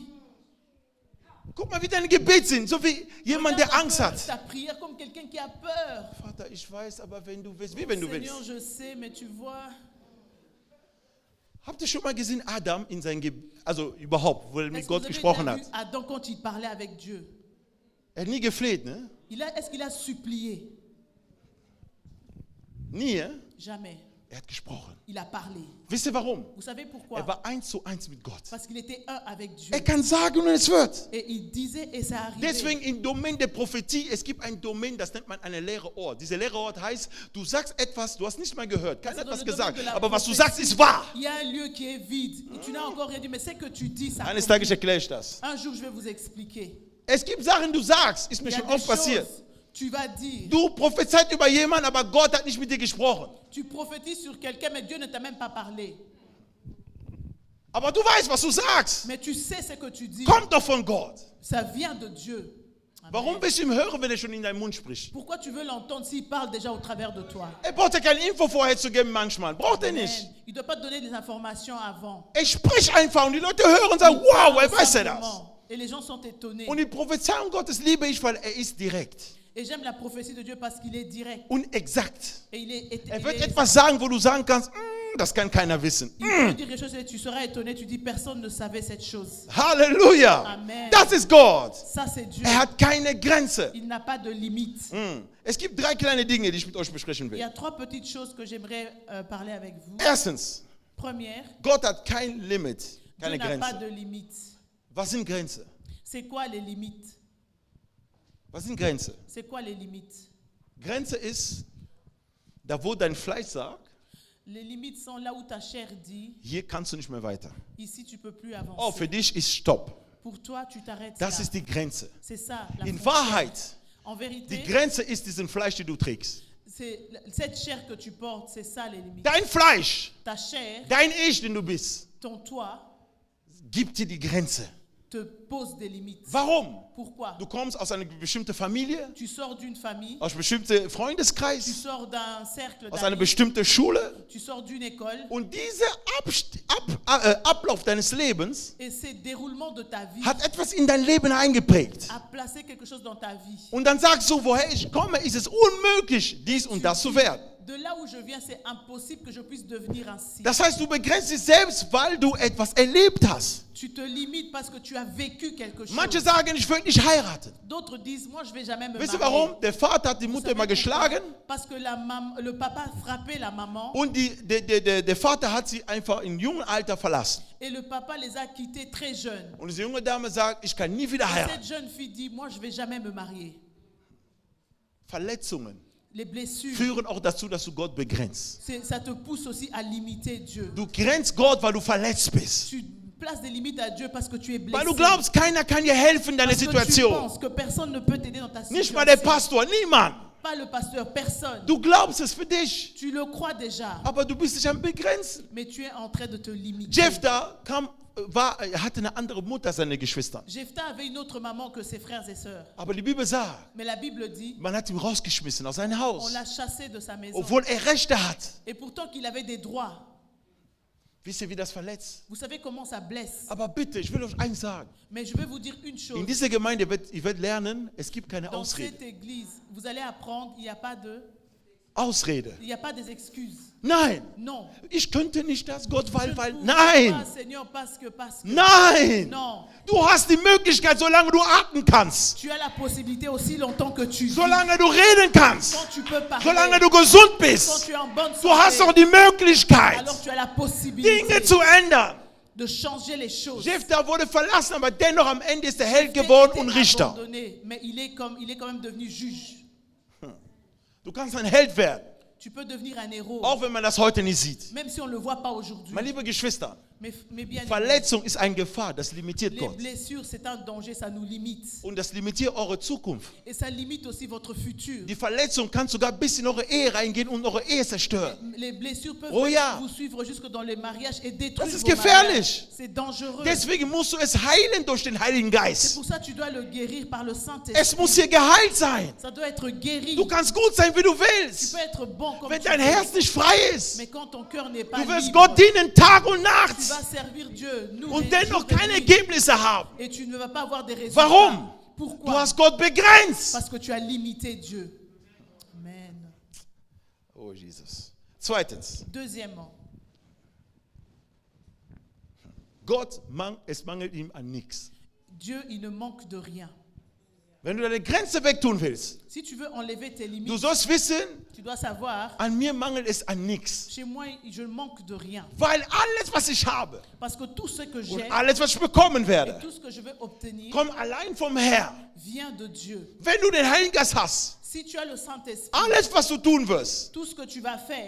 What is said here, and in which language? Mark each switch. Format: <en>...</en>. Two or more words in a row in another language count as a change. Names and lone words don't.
<de>Guck mal, wie deine Gebete sind, so wie jemand, der</de> <fr>Regarde un</fr> <de>Angst</de> <fr>peu</fr> <de>hat.</de> <fr>ta prière comme quelqu'un qui a peur.</fr> <de>Vater, ich weiß, aber wenn du willst, wie wenn du</de> <fr>Seigneur,</fr> <de>willst.</de> <fr>je sais, mais tu vois.</fr> <de>Habt ihr schon mal gesehen, Adam in sein also überhaupt, wo er mit</de> <fr>Est-ce que</fr> <de>Gott</de> <fr>vous avez</fr> <de>gesprochen</de> <fr>déjà</fr> <de>hat?</de> <fr>vu Adam quand il parlait avec Dieu?</fr> <de>Er hat nie gefleht, ne?</de> <fr>Est-ce qu'il a supplié?</fr> <de>Nie, hein?</de> <fr>Jamais.</fr> <de>Er hat gesprochen.</de> <fr>Il a parlé.</fr> <de>Wisst ihr warum?</de> <fr>Vous savez pourquoi?</fr> <de>Er war 1:1 mit Gott.</de> <fr>Parce qu'il était un avec Dieu.</fr> <de>Er kann sagen und es wird.</de> <fr>Et il disait et ça arrivait.</fr> <de>Deswegen im Domain der Prophetie, es gibt ein Domain, das nennt man eine leere Ort. Dieser leere Ort heißt, du sagst etwas, du hast nicht mal gehört, keiner hat</de> <fr>Dans</fr> <de>was</de> <fr>le domaine</fr> <de>gesagt,</de> <fr>de la</fr> <de>aber was du</de> <fr>prophétie,</fr> <de>sagst, ist wahr.</de> <fr>Il y a un lieu qui est vide et tu n'as encore rien dit, mais c'est que tu dis ça.</fr> <de>Eines Tages erkläre ich das.</de> <fr>Un jour, je vais vous expliquer.</fr> <de>Es gibt Sachen, du sagst, ist mir</de> <fr>Il y a</fr> <de>schon</de> <fr>des</fr> <de>oft passiert.</de> <fr>choses, tu vas dire.</fr> <de>Du prophezeit über jemanden, aber Gott hat nicht mit dir gesprochen.</de> <fr>Tu prophétises sur quelqu'un, mais Dieu ne t'a même pas parlé.</fr> <de>Aber du weißt, was du sagst.</de> <fr>Mais tu sais ce que tu dis.</fr> <de>Kommt doch von Gott.</de> <fr>Ça vient de Dieu.</fr> <de>Amen. Warum willst du ihm hören, wenn er schon in deinem Mund spricht?</de> <fr>Pourquoi tu veux l'entendre s'il parle déjà au travers de toi?</fr> <de>Er braucht ja keine Info vorher zu geben manchmal. Braucht er Amen. nicht.</de> <fr>Il ne doit pas te donner des informations avant.</fr> <de>Er spricht einfach und die Leute hören und sagen,</de> <fr>Il</fr> <de>wow,</de> <fr>parle</fr> <de>wer weiß er das?</de> <fr>simplement. Et les gens sont étonnés.</fr> <de>Und die Prophezeiung Gottes liebe ich, weil er ist direkt</de> <fr>Et j'aime la prophétie de Dieu parce qu'il est direct.</fr> <de>und exakt.</de> <fr>Et il est,</fr> <de>Er</de> <fr>il</fr> <de>wird</de> <fr>est-</fr> <de>etwas sagen, wo du sagen kannst, das kann keiner wissen.</de> <fr>il peut dire quelque chose et tu seras étonné. Tu dis, personne ne savait cette chose.</fr> <de>Halleluja. Amen. Das ist Gott.</de> <fr>Ça, c'est Dieu.</fr> <de>Er hat keine Grenze.</de> <fr>Il n'a pas de limite.</fr> <de>Es gibt 3 kleine Dinge, die ich mit euch besprechen</de> <fr>Il y</fr> <de>will.</de> <fr>a 3 petites choses que j'aimerais parler avec vous.</fr> <de>Erstens,</de> <fr>Première,</fr> <de>Gott hat kein Limit,</de> <fr>Dieu</fr> <de>keine</de> <fr>n'a pas</fr> <de>Grenze.</de> <fr>de limite.</fr> <de>Was sind Grenzen?</de> <fr>C'est quoi les limites?</fr> <de>Was sind Grenzen?</de> <fr>C'est quoi les limites?</fr> <de>Grenze ist, da wo dein Fleisch sagt,</de> <fr>Les limites sont là où ta chair dit,</fr> <de>hier kannst du nicht mehr weiter.</de> <fr>ici tu peux plus avancer.</fr> <de>Oh, für dich ist Stopp.</de> <fr>Pour toi, tu t'arrêtes</fr> <de>Das</de> <fr>là.</fr> <de>ist die Grenze.</de> <fr>C'est ça, la</fr> <de>In</de> <fr>frontière.</fr> <de>Wahrheit,</de> <fr>En</fr> <de>die</de> <fr>vérité,</fr> <de>Grenze ist diesen Fleisch, die du trägst.</de> <fr>c'est cette chair que tu portes, c'est ça les limites.</fr> <de>Dein Fleisch,</de> <fr>Ta chair,</fr> <de>dein Ich, den du bist,</de> <fr>ton toi,</fr> <de>gibt dir die Grenze.</de> <fr>te pose des limites.</fr> <de>Warum?</de> <fr>Pourquoi?</fr> <de>Du kommst aus einer bestimmten Familie,</de> <fr>Tu sors d'une famille,</fr> <de>aus einem bestimmten</de> <fr>tu</fr> <de>Freundeskreis,</de> <fr>sors d'un cercle</fr> <de>aus einer</de> <fr>d'amis,</fr> <de>bestimmten Schule.</de> <fr>tu sors d'une école</fr> <de>Und dieser Ablauf deines Lebens</de> <fr>et ces déroulements de ta vie</fr> <de>hat etwas in dein Leben eingeprägt.</de> <fr>a placé quelque chose dans ta vie.</fr> <de>Und dann sagst du, woher ich komme, ist es unmöglich, dies und das zu werden.</de> <fr>De là où je viens, c'est impossible que je puisse devenir ainsi.</fr> <de>Das heißt, du begrenzt dich selbst, weil du etwas erlebt hast.</de> <fr>Tu te limites parce que tu as vécu quelque chose.</fr> <de>Manche sagen, ich will nicht heiraten.</de> <fr>D'autres disent, moi je vais jamais me</fr> <de>Wisst ihr</de> <fr>marier.</fr> <de>warum? Der Vater hat die</de> <fr>Vous</fr> <de>Mutter</de> <fr>savez</fr> <de>immer</de> <fr>pourquoi?</fr> <de>geschlagen</de> <fr>Parce que le papa frappait la maman</fr> <de>und der Vater hat sie einfach im jungen Alter verlassen.</de> <fr>et le papa les a quittés très jeunes.</fr> <de>Und diese junge Dame sagt, ich kann nie wieder</de> <fr>Et</fr> <de>heiraten.</de> <fr>cette jeune fille dit, moi je vais jamais me marier.</fr> <de>Verletzungen</de> <fr>Les blessures,</fr> <de>führen auch dazu, dass du Gott begrenzt.</de> <fr>ça te pousse aussi à limiter Dieu.</fr> <de>Du grenzt Gott, weil du verletzt bist.</de> <fr>Tu places des limites à Dieu parce que tu es blessé.</fr> <de>Weil du glaubst, keiner kann dir helfen in deiner</de> <fr>Parce que tu</fr> <de>Situation.</de> <fr>penses que personne ne peut t'aider dans ta</fr> <de>Nicht mal der</de> <fr>situation.</fr> <de>Pastor, niemand.</de> <fr>Pas le pasteur, personne.</fr> <de>Du glaubst es für dich,</de> <fr>Tu le crois déjà,</fr> <de>aber du bist dich am Begrenzen.</de> <fr>mais tu es en train de te limiter.</fr> <de>Jephthah hatte eine andere Mutter als seine Geschwister.</de> <fr>Jephthah avait une autre maman que ses frères et sœurs.</fr> <de>Aber die Bibel sagt,</de> <fr>Mais la Bible dit,</fr> <de>man hat ihn rausgeschmissen aus seinem</de> <fr>on</fr> <de>Haus,</de> <fr>l'a chassé de sa maison.</fr> <de>obwohl er Rechte hat.</de> <fr>Et pourtant qu'il avait des droits.</fr> <de>Wisst ihr, wie das verletzt?</de> <fr>Vous savez comment ça blesse.</fr> <de>Aber bitte, ich will euch eins sagen.</de> <fr>Mais je vais vous dire une chose.</fr> <de>In dieser Gemeinde ihr werdet lernen, es gibt keine</de> <fr>Dans</fr> <de>Ausrede.</de> <fr>cette église, vous allez apprendre, il n'y a pas de...</fr> <de>Ausrede.</de> <fr>Il n'y a pas des excuses.</fr> <de>Nein,</de> <fr>Non.</fr> <de>ich könnte nicht das, Gott,</de> <fr>Je</fr> <de>weil,</de> <fr>ne</fr> <de>weil.</de> <fr>pourrais</fr> <de>Nein,</de> <fr>pas, Seigneur, parce que.</fr> <de>nein.</de> <fr>Non.</fr> <de>Du hast die Möglichkeit, solange du atmen kannst,</de> <fr>Tu as la possibilité aussi longtemps que tu vis.</fr> <de>solange du reden kannst,</de> <fr>Quand tu peux parler.</fr> <de>solange du gesund</de> <fr>Quand</fr> <de>bist.</de> <fr>tu es en bonne</fr> <de>Du hast doch</de> <fr>santé.</fr> <de>die Möglichkeit,</de> <fr>Alors tu as la possibilité</fr> <de>Dinge zu ändern.</de> <fr>de changer les choses.</fr> <de>Jephthah wurde verlassen, aber dennoch am Ende ist er Held</de> <fr>Il a</fr> <de>geworden</de> <fr>été</fr> <de>und Richter.</de> <fr>abandonné, mais il est quand même devenu juge.</fr> <de>Du kannst ein Held werden,</de> <fr>Tu peux devenir un héros,</fr> <de>auch wenn man das heute nicht sieht.</de> <fr>même si on ne le voit pas aujourd'hui.</fr> <de>Meine lieben Geschwister,</de> <fr>Mais bien</fr> <de>Verletzung ist eine Gefahr, das limitiert</de> <fr>les</fr> <de>Gott.</de> <fr>blessures, c'est un danger, ça nous limite.</fr> <de>Und das limitiert eure Zukunft.</de> <fr>Et ça limite aussi votre futur.</fr> <de>Die Verletzung kann sogar bis in eure Ehe reingehen und eure Ehe zerstören.</de> <fr>Les blessures peuvent</fr> <de>Oh ja.</de> <fr>vous suivre jusque dans le mariage et détruire</fr> <de>Das ist</de> <fr>vos</fr> <de>gefährlich.</de> <fr>mariages. C'est dangereux.</fr> <de>Deswegen musst du es heilen durch den Heiligen</de> <fr>C'est</fr> <de>Geist.</de> <fr>pour ça que tu dois le guérir par le</fr> <de>Es</de> <fr>Saint-Esprit.</fr> <de>muss hier geheilt sein.</de> <fr>Ça doit être guéri.</fr> <de>Du kannst gut sein, wie du</de> <fr>Tu</fr> <de>willst.</de> <fr>peux être bon comme</fr> <de>Wenn</de> <fr>tu</fr> <de>dein</de> <fr>veux.</fr> <de>Herz nicht frei ist,</de> <fr>Mais quand ton cœur n'est pas</fr> <de>du wirst</de> <fr>libre,</fr> <de>Gott dienen Tag und</de> <fr>tu</fr> <de>Nacht</de> <fr>vas servir Dieu. Nous,</fr> <de>und</de> <fr>les</fr> <de>dennoch</de> <fr>jours de</fr> <de>keine</de> <fr>nuit,</fr> <de>Ergebnisse haben.</de> <fr>et tu ne vas pas avoir des résultats.</fr> <de>Warum? Du</de> <fr>Pourquoi?</fr> <de>hast Gott begrenzt.</de> <fr>Parce que tu as limité Dieu.</fr> <de>Amen. Oh Jesus. Zweitens,</de> <fr>Deuxièmement,</fr> <de>es mangelt ihm an nichts.</de> <fr>Dieu, il ne manque de rien.</fr> <de>Wenn du deine Grenze wegtun willst,</de> <fr>Si tu veux enlever tes</fr> <de>du</de> <fr>limites,</fr> <de>sollst wissen,</de> <fr>tu dois savoir,</fr> <de>an mir mangelt es an nichts.</de> <fr>chez moi, je manque de rien.</fr> <de>Weil alles, was ich habe</de> <fr>Parce que tout ce que</fr> <de>und</de> <fr>j'ai</fr> <de>alles, was ich bekommen</de> <fr>et</fr> <de>werde,</de> <fr>tout ce que je vais obtenir</fr> <de>kommt allein vom Herrn.</de> <fr>vient de Dieu.</fr> <de>Wenn du den Heiligen Geist hast,</de> <fr>Si tu as le Saint-Esprit,</fr> <de>alles, was du tun wirst,</de> <fr>tout ce que tu vas faire,</fr>